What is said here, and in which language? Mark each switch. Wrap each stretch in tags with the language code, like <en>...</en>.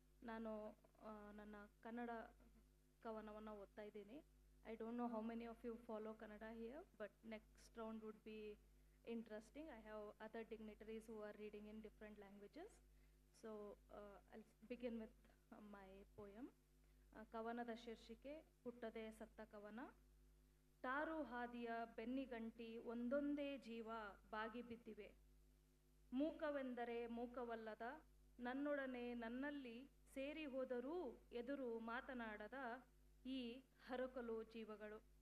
<kn>ನಾನು ನನ್ನ ಕನ್ನಡ ಕವನವನ್ನು ಓದ್ತಾ ಇದ್ದೀನಿ.</kn> <en>I don't know how many of you follow Kannada here, but next round would be interesting. I have other dignitaries who are reading in different languages. So I'll begin with my poem.</en> <kn>ಕವನದ ಶೀರ್ಷಿಕೆ ಹುಟ್ಟದೆ ಸತ್ತ ಕವನ. Tar ಹಾದಿಯ ಬೆನ್ನಿಗಂಟಿ ಒಂದೊಂದೇ ಜೀವ ಬಾಗಿ ಬಿದ್ದಿವೆ. ಮೂಕವೆಂದರೆ ಮೂಕವಲ್ಲದ ನನ್ನೊಡನೆ ನನ್ನಲ್ಲಿ ಸೇರಿ ಹೋದರೂ ಎದುರು ಮಾತನಾಡದ ಈ ಹರಕಲು ಜೀವಗಳು.</kn>